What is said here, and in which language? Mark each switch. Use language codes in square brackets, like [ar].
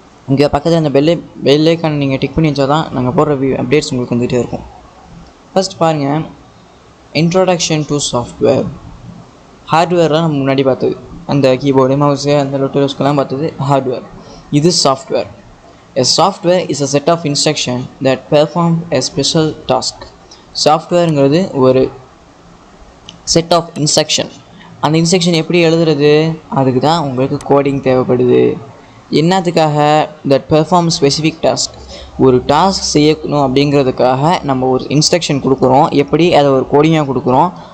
[ta] இங்கே பக்கத்தில் அந்த பெல் ஐக்கானை நீங்கள் டிக் பண்ணி வச்சால் தான் நாங்கள் போடுற அப்டேட்ஸ் உங்களுக்கு வந்துகிட்டே இருக்கும். ஃபஸ்ட் பாருங்கள், [en] Introduction to software. [ta] ஹார்ட்வேர்லாம் நம்ம முன்னாடி பார்த்தது, அந்த கீபோர்டு மவுஸு அந்த லொட்டோஸ்க்கெல்லாம் பார்த்தது ஹார்ட்வேர். இது software. [en] A software is a set of instructions that perform a special task. [ta] சாஃப்ட்வேருங்கிறது ஒரு [en] Set of instruction. [ta] அந்த இன்ஸ்ட்ரக்ஷன் எப்படி எழுதுறது, அதுக்கு தான் உங்களுக்கு கோடிங் தேவைப்படுது. என்னத்துக்காக? [en] That perform specific task. [ta] ஒரு டாஸ்க் செய்யணும் அப்படிங்கிறதுக்காக நம்ம ஒரு இன்ஸ்ட்ரக்ஷன் கொடுக்குறோம், எப்படி அதை ஒரு கோடிங்காக கொடுக்குறோம்.